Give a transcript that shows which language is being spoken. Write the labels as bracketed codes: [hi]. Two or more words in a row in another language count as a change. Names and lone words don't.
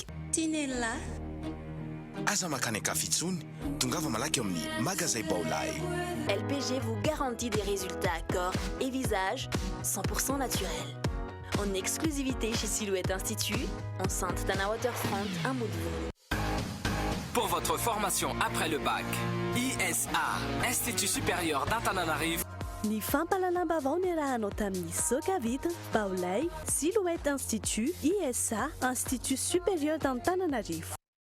[mg] Tinella. Aza makany kafitsony, tongava malaky amin'ny magasin Baolay. [fr] LPG vous garantit des résultats corps et visage 100% naturels. En exclusivité chez Silhouette Institut, enceinte Tana Waterfront, un mot de vous. Pour votre formation après le bac, ISA, Institut supérieur d'Antananarivo. [mg] Ny fampalalambavao niarahanao tamin'ny Soka Vitre, Baolay, Silhouette Institut, ISA, Institut supérieur d'Antananarivo.